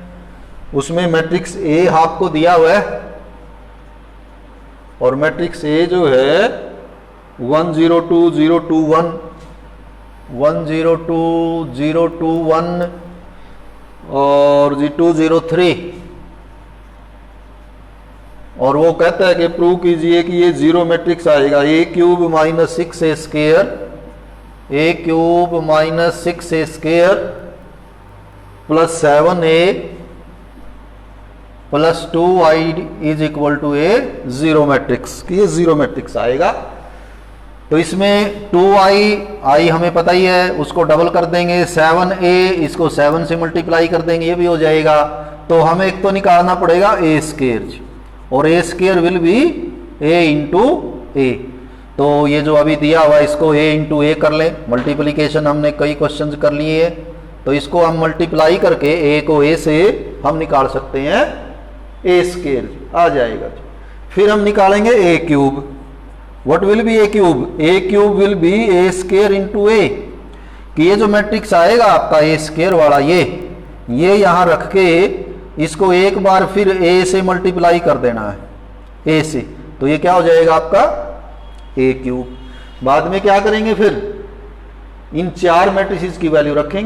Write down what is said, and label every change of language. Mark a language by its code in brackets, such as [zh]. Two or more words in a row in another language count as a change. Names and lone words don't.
[hi] उसमें मैट्रिक्स A आपको दिया हुआ है और मैट्रिक्स A जो है 1 0 2 0 2 1 1 0 2 0 2 1 और 2 0 3 और वो कहता है कि प्रूव कीजिए कि ये 0 मैट्रिक्स आएगा। a³ -6a² a³ -6a² + 7a + 2i = a 0 मैट्रिक्स कि ये 0 मैट्रिक्स आएगा। तो इसमें 2i हमें पता ही है, उसको डबल कर देंगे। 7a इसको 7 से मल्टीप्लाई कर देंगे, ये भी हो जाएगा। तो हमें एक तो निकालना पड़ेगा a² और a² [en] will be [hi] a × a। तो ये जो अभी दिया हुआ है इसको a × a कर लें। मल्टीप्लिकेशन हमने कई क्वेश्चंस कर लिए हैं तो इसको हम मल्टीप्लाई करके a को a से हम निकाल सकते हैं, a² आ जाएगा। फिर हम निकालेंगे a³ [en] what will be [hi] a³ a³ [en] will be [hi] a² × a कि ये जो मैट्रिक्स आएगा आपका a² वाला ये यहां रख के इसको एक बार फिर a से मल्टीप्लाई कर देना है, a से, तो ये क्या हो जाएगा आपका a³। बाद में क्या करेंगे, फिर इन 4 मैट्रिसेस की वैल्यू रखेंगे।